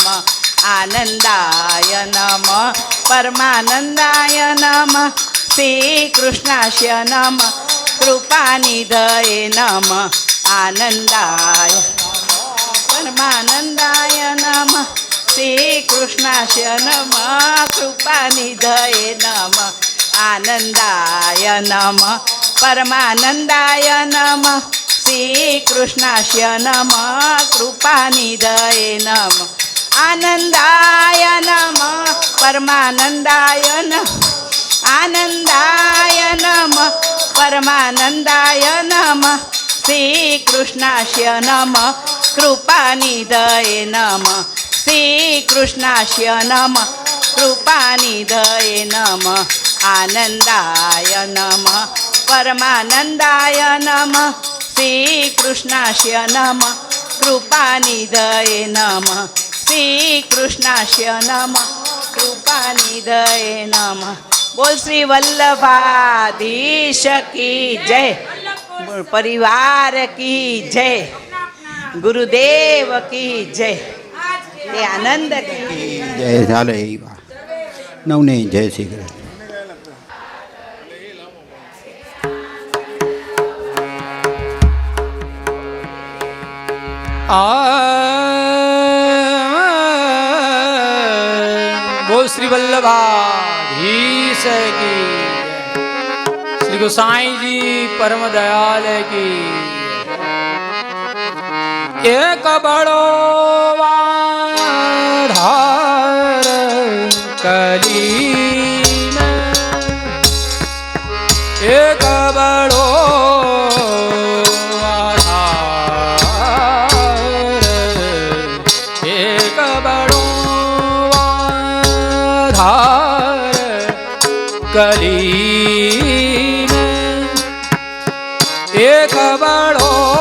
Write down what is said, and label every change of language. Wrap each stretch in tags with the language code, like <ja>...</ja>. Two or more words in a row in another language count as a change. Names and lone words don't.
<sa>આનંદાય નમઃ, પરમાનંદાય નમઃ, શ્રી કૃષ્ણાય નમઃ, કૃપાનિધયે નમઃ. આનંદાય પરમાનંદાય નમઃ, શ્રી કૃષ્ણાય નમઃ, કૃપાનિધયે નમઃ. આનંદાય નમઃ, પરમાનંદાય નમઃ, श्रीकृष्णास्य नमः कृपानिधये नमः आनन्दाय नमः परमानन्दाय नमः आनन्दाय नमः परमानन्दाय नमः श्रीकृष्णास्य नमः कृपानिधये नमः श्रीकृष्णास्य नमः कृपानिधये नमः आनन्दाय नमः परमानन्दाय नमः श्रीकृष्णास्य नमः कृपानिधये नमः श्रीकृष्णास्य नमः कृपानिधये नमः।</sa> <hi>बोल श्री वल्लभाधीश की जय, परिवार की जय, गुरुदेव की जय,</hi> <gu>તે આનંદ કી જય ઝાલં નવને</gu> <hi>जय श्री कृष्ण। बोल श्री वल्लभाधीश की श्री गोसाई जी परम दयाल की</hi> <gu>एक बड़ो आधार कली में एक बड़ो कली में एक बड़ो</gu>